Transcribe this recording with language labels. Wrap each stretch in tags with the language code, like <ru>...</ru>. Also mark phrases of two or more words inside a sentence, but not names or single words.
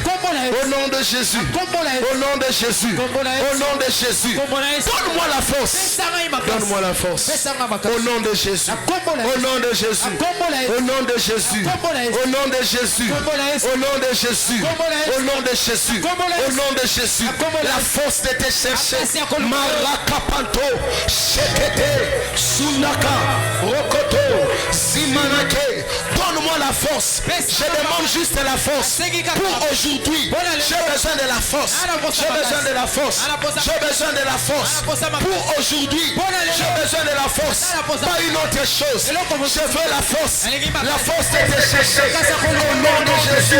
<fr>Au nom de Jésus. Au nom de Jésus. Au nom de Jésus. Donne-moi la force. Donne-moi la force. Au nom de Jésus. Au nom de Jésus. Au nom de Jésus. Au nom de Jésus. Au nom de Jésus. Au nom de Jésus. Au nom de Jésus. La force de te chercher. Marakapanto. Shekete. Sunaka. Rokoto. Zimanake. Donne-moi la force. Je demande juste la force pour aujourd'hui. J'ai besoin de la force. J'ai besoin de la force. J'ai besoin de la force pour aujourd'hui. J'ai besoin de la force. Pas une autre chose. Je veux la force. La force de te chercher. Au nom de Jésus.</fr>